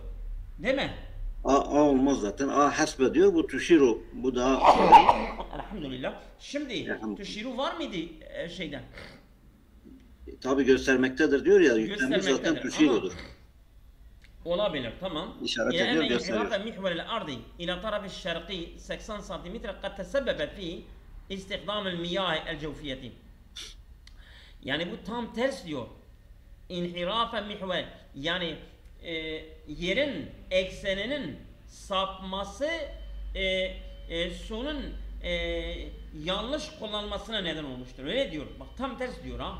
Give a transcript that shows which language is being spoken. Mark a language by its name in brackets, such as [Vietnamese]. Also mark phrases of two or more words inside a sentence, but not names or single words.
[Turkish] Değil mi? A olmaz zaten. A hasbe diyor. Bu tuşiru. Bu daha Elhamdülillah. Şimdi Elhamdülillah. tuşiru var mıydı şeyden? tabi göstermektedir diyor ya. Yüklenmiş zaten Göstermektedir, tuşirudur. Olabilir, tamam. İşaret [Arabic] إلى [Turkish] ediyor, [Arabic] أن [Turkish] gösteriyor. [Arabic] انحراف محور الأرض إلى طرف الشرقي 80 سنتيمتر قد تسبب في استخدام المياه الجوفية. [Turkish] Yani bu tam ters diyor. [Arabic] انحراف محور. [Turkish] Yani yerin ekseninin sapması suyun yanlış kullanmasına neden olmuştur. Öyle diyor. Bak tam ters diyor ha.